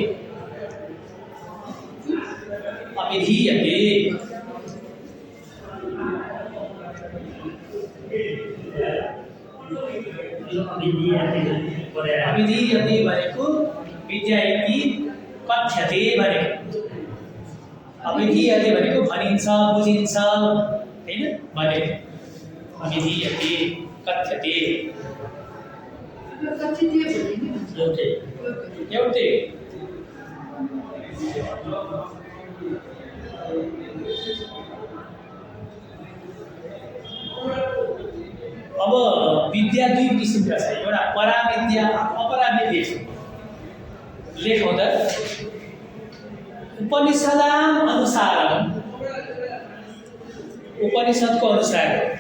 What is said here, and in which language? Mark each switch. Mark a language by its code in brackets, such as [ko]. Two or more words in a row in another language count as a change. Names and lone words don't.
[ne] अभिधीयते भनेको [sa] विद्या इति कथ्यते [ne] भनेको अभिधीयते भनेको भनिन्छ बुझिन्छ हैन भने [sa] अभिधीयते कथ्यते [ne] एउटै अब विद्या दुई किसिमका छ एउटा पराविद्या अपराविद्या लेखौँ त [sa] उपनिषदाम अनुसारम [ne] उपनिषदको अनुसार